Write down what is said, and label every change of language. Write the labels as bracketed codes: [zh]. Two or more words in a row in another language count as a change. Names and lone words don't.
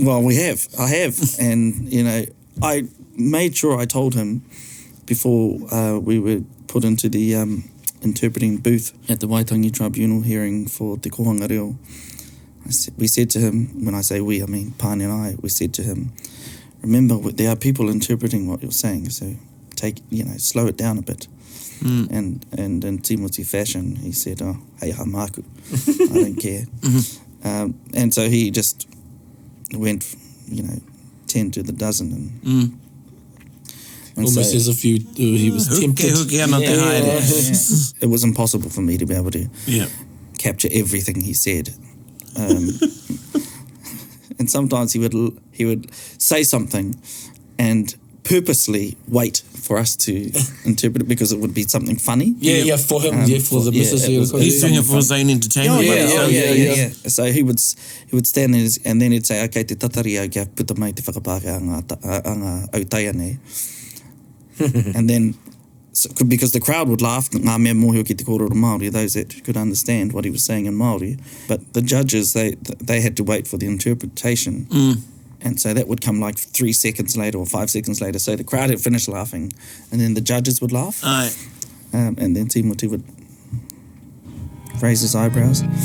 [en] Well, I have, and I made sure I told him before we were put into the interpreting booth at the Waitangi Tribunal hearing for Te Kohanga Reo. We said to him, when I say we, I mean Pane and I, we said to him, remember, there are people interpreting what you're saying, so slow it down a bit. And in Timothy fashion, he said, [mi] hei ha māku, [en] I don't care. And so he just went, 10 to the dozen. And almost as if he was tempted. It was impossible for me to be able to capture everything he said. And sometimes he would say something and purposely wait for us to interpret it because it would be something funny. For him, for the business. He's doing it for his own entertainment. So he would stand there and then he'd say, [mi] okay, te tatari au kia puta mai te whakapāke a ngā autaia nei. [en] And then, because the crowd would laugh, [mi] ngā mea mōhio ki te kōrero Māori, [en] those that could understand what he was saying in Māori, but the judges, they had to wait for the interpretation. And so that would come like 3 seconds later or 5 seconds later. So the crowd had finished laughing, and then the judges would laugh. And then Timothy would raise his eyebrows.